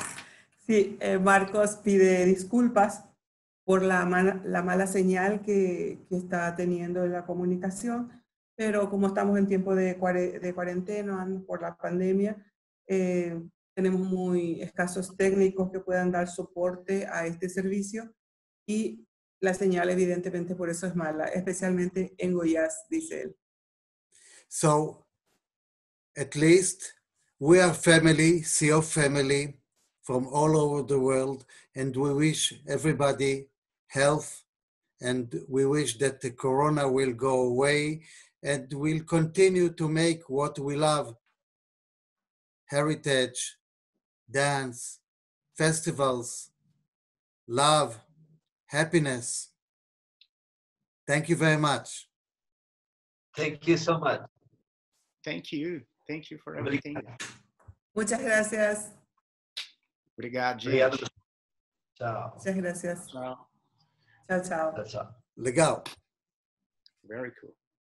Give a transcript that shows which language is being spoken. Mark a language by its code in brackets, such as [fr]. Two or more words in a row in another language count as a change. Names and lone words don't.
[es] Sí, Marcos pide disculpas por la mala señal que está teniendo en la comunicación, pero como estamos en tiempo de cuarentena por la pandemia, tenemos muy escasos técnicos que puedan dar soporte a este servicio y la señal evidentemente por eso es mala, especialmente en Goiás, dice él. [en] So, at least we are family, CIOFF family from all over the world, and we wish everybody health, and we wish that the corona will go away, and we'll continue to make what we love: heritage, dance, festivals, love, happiness. Thank you very much. Thank you so much. Thank you. Thank you for everything. [es] Muchas gracias. [pt] Obrigado, gente. Obrigado. Tchau. [es] Muchas gracias. [it] Ciao. [es] Chao, chao. [pt] Tchau, tchau. Legal. [en] Very cool.